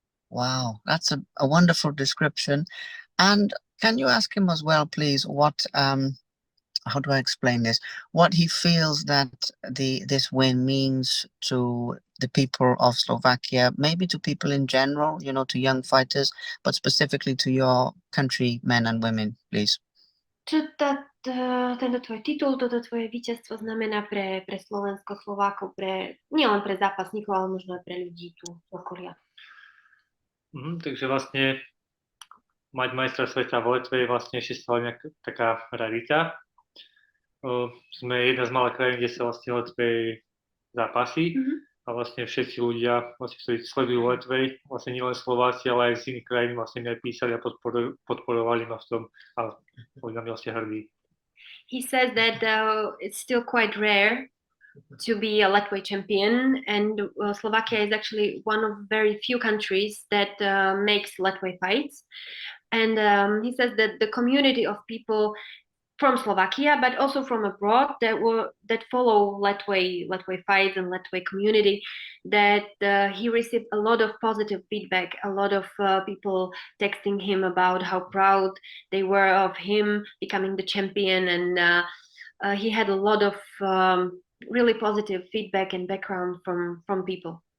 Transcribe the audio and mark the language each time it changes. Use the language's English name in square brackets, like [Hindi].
[English] Wow, that's a wonderful description. And can you ask him as well, please, what how do I explain this? What he feels that this win means to the people of Slovakia, maybe to people in general, you know, to young fighters, but specifically to your countrymen and women, please. [Slovak] Čo tento tvoj titul, toto tvoje víťazstvo znamená pre Slovensko, Slovákov, nielen pre zápasníkov, ale možno aj pre ľudí tu v okolia? Takže vlastne mať majstra sveta v Letve je vlastne ešte stále nejaká taká rarita. Sme jedna z malých krajín, kde sa vlastne Lethwei zápasí a vlastne všetci ľudia, vlastne, ktorí sledujú Lethwei, vlastne nielen Slováci, ale aj z iných krajín vlastne mi aj písali a podporovali ma v tom a boli na mňa vlastne hrdí. [English] He says that it's still quite rare to be a Lethwei champion, and Slovakia is actually one of very few countries that makes Lethwei fights. And he says that the community of people from Slovakia, but also from abroad that follow Lethwei fights and Lethwei community, that he received a lot of positive feedback, a lot of people texting him about how proud they were of him becoming the champion, and he had a lot of really positive feedback and background from people.